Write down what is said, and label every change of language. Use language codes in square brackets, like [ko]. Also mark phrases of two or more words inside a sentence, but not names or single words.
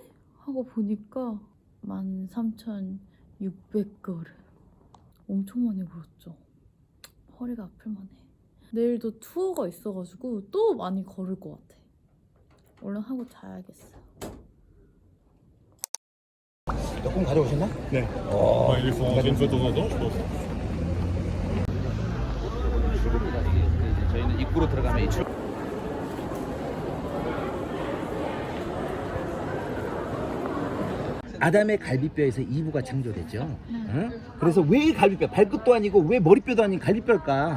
[ko] 하고 보니까 13,600걸음. 엄청 많이 걸었죠. 허리가 아플만해. 내일도 투어가 있어가지고 또 많이 걸을 것 같아. 얼른 하고 자야겠어. 조금 가져오셨나? 네. [fr] ils font une fois de temps en temps, je pense. [ko] 저희는 입구로 들어가면 이 아담의 갈비뼈에서 이브가 창조됐죠. 응? 그래서 왜 갈비뼈, 발끝도 아니고 왜 머리뼈도 아닌 갈비뼈일까?